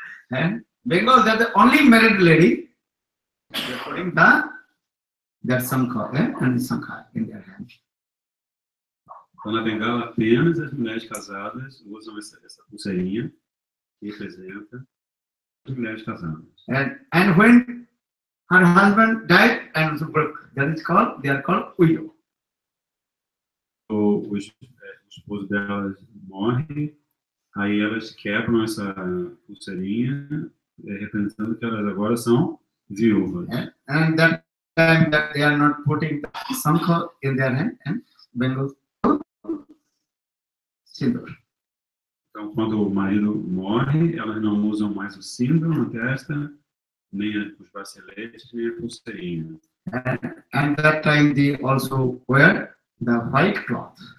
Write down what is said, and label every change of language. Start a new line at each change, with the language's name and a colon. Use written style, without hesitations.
English: And Bengal, they're the only married lady. They're putting that Sankha and Sankha in their hand.
Portuguese: Então, na Bengala, apenas as mulheres casadas usam essa pulseirinha que representa as mulheres casadas.
English: And when her husband died and broke, that is called, they are called widow.
Portuguese: O esposo delas morre, aí elas quebram essa pulseirinha, representando que elas agora são viúvas.
English: And that time that they are not putting the Sankha in their hand and Bengal sindoor.
Portuguese: Então, quando o marido morre, elas não usam mais o símbolo na testa, nem os braceletes, nem a pulseirinha.
English: And that time they also wear the white cloth.